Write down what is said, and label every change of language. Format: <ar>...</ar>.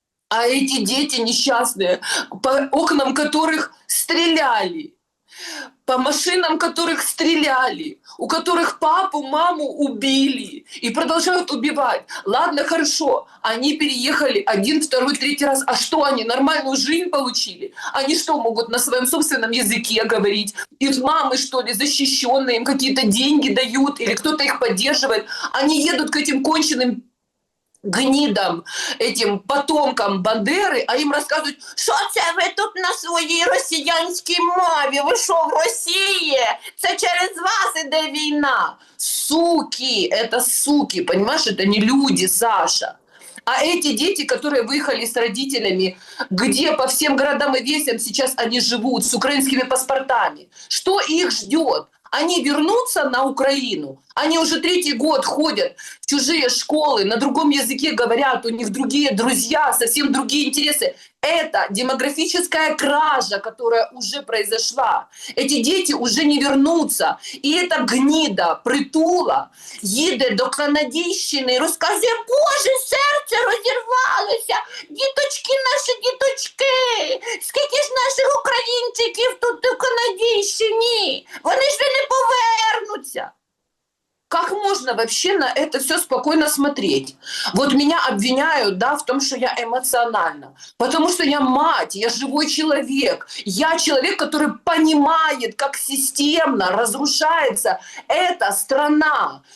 <ru>А эти дети несчастные, по окнам которых стреляли, по машинам которых стреляли, у которых папу, маму убили и продолжают убивать. Ладно, хорошо, они переехали один, второй, третий раз. А что они, нормальную жизнь получили? Они что, могут на своем собственном языке говорить? Их мамы, что ли, защищенные, им какие-то деньги дают или кто-то их поддерживает? Они едут к этим конченым гнидам, этим потомкам Бандери,</ru> <uk>а їм розказують, що це ви тут на своїй росіянській мові, ви що, в Росії? Це через вас іде війна.</uk> <ru>Суки, это суки, понимаешь, это не люди, Саша. А эти дети, которые выехали с родителями, где по всем городам и весям сейчас они живут, с украинскими паспортами, что их ждет? Они вернутся на Украину, они уже 3-й год ходят в чужие школы, на другом языке говорят, у них другие друзья, совсем другие интересы. Это демографическая кража, которая уже произошла. Эти дети уже не вернутся.</ru> <uk>І эта гнида притула їде до Канадійщини і розказує: Боже, серце розірвалося, діточки наші, діточки, скільки ж наших українчиків тут у Канадійщині, вони ж не повернуться.</uk> <ru>Как можно вообще на это все спокойно смотреть? Вот меня обвиняют, да, в том, что я эмоциональна. Потому что я мать, я живой человек. Я человек, который понимает, как системно разрушается эта страна.</ru>